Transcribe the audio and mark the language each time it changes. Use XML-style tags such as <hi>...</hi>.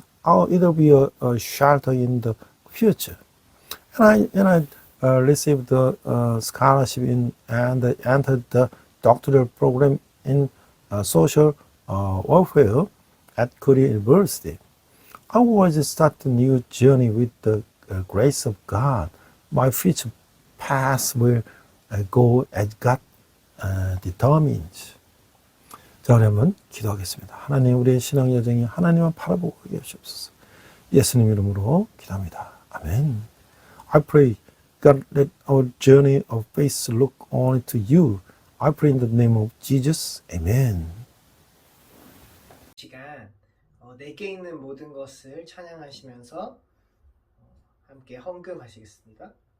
<en>It will be a shelter in the future. And I received the scholarship and entered the doctoral program in social welfare at Korea University. I always start a new journey with the grace of God. My future path will go as God determines.</en> <ko>자, 그러면 기도하겠습니다. 하나님, 우리의 신앙 여정이 하나님만 바라보고 계시옵소서. 예수님 이름으로 기도합니다. 아멘.</ko> <en>I pray, God, let our journey of faith look only to you. I pray in the name of Jesus. Amen.</en> <ko>시간 내게 있는 모든 것을 찬양하시면서 함께 헌금하시겠습니다.</ko>